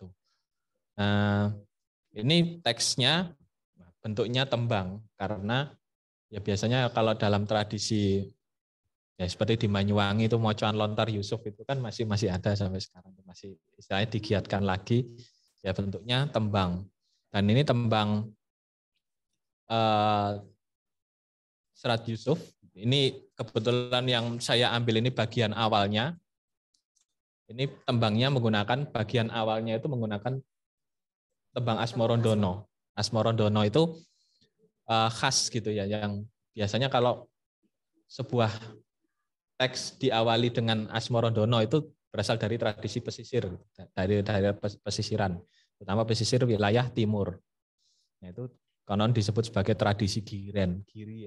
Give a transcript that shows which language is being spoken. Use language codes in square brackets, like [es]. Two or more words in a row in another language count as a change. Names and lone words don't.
[id] Nah, ini teksnya bentuknya tembang karena ya biasanya kalau dalam tradisi ya seperti di Banyuwangi itu mocoan lontar Yusuf itu kan masih ada sampai sekarang, masih istilahnya digiatkan lagi, ya bentuknya tembang. Dan ini tembang Serat Yusuf, ini kebetulan yang saya ambil ini bagian awalnya. Ini tembangnya menggunakan bagian awalnya itu menggunakan tembang Asmorondono. Asmorondono itu khas gitu ya, yang biasanya kalau sebuah teks diawali dengan Asmorondono itu berasal dari tradisi pesisir, dari pesisiran, terutama pesisir wilayah timur. Nah, itu konon disebut sebagai tradisi Giren, Giri ya.